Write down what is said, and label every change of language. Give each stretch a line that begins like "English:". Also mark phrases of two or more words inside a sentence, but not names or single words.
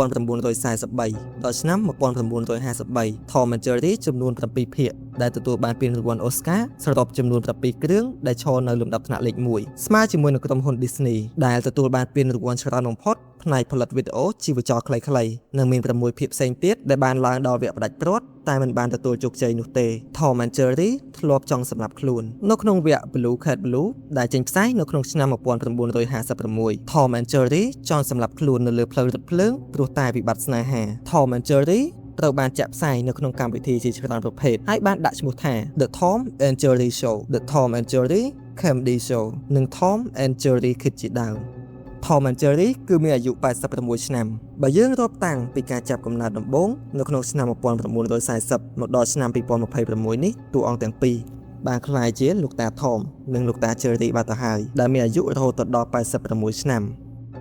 Khmer: 1943 ដល់ឆ្នាំ1953 Tom and Jerry ចំនួន7ភាគដែលទទួលបានពានរង្វាន់ Oscar សរុបចំនួន7គ្រឿងដែលឈរនៅលំដាប់ថ្នាក់លេខ1ស្មើជាមួយនឹងក្រុមហ៊ុន Disney ដែលទទួលបានពានរង្វាន់ច្រើនបំផុតផ្នែកផលិតវីដេអូជីវចលខ្លីៗនិងមាន6ភាគផ្សេងទៀតដែលបានឡើងដល់វគ្គផ្ដាច់ព្រាត់តែមិនបានទទួលជោគជ័យនោះទេ Tom and Jerry ធ្លាប់ចង់សម្លាប់ខ្លួននៅក្នុងវគ្គ Blue Cat Blue ដែលចេញផ្សាយនៅក្នុងឆ្នាំ 1956 Tom and Jerry ចង់សម្លាប់ខ្លួននៅលើផ្លូវរថភ្លើងព្រោះតែវិបត្តិស្នេហា Tom and Jerry ត្រូវបានចាក់ផ្សាយ នៅក្នុងកម្មវិធីជាច្រើនប្រភេទហើយបានដាក់ឈ្មោះថា The Tom and Jerry Show The Tom and Jerry Comedy Show និង Tom and Jerry Kids ជាដើម Tom and Jerry គឺមានអាយុ86ឆ្នាំបើយើងរាប់តាំងពីការចាប់កំណើតដំបូងនៅក្នុងឆ្នាំ1940មកដល់ឆ្នាំ2026នេះតួអង្គទាំងពីរបានក្លាយជាលោកតា Tom និងលោកតា Jerry បាត់ទៅហើយដែលមានអាយុរហូតដល់86ឆ្នាំ